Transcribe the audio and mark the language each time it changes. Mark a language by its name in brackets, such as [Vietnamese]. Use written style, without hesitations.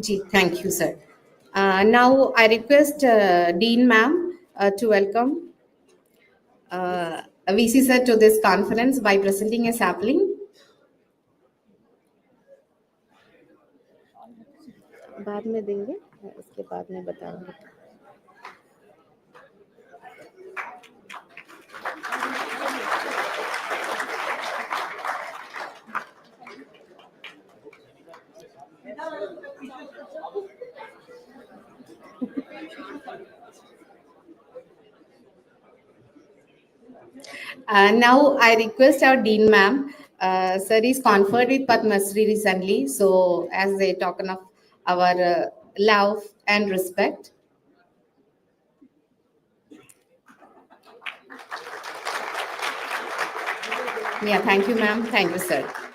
[English] Thank you, sir. Now I request Dean ma'am to welcome VC sir to this conference by presenting a sapling. [Hindi] बाद में देंगे उसके बाद में बताऊंगी [English] Now I request our Dean ma'am Sir is conferred with Padma Shri recently. So, as a token of our love and respect. Yeah, thank you, ma'am. Thank you, sir.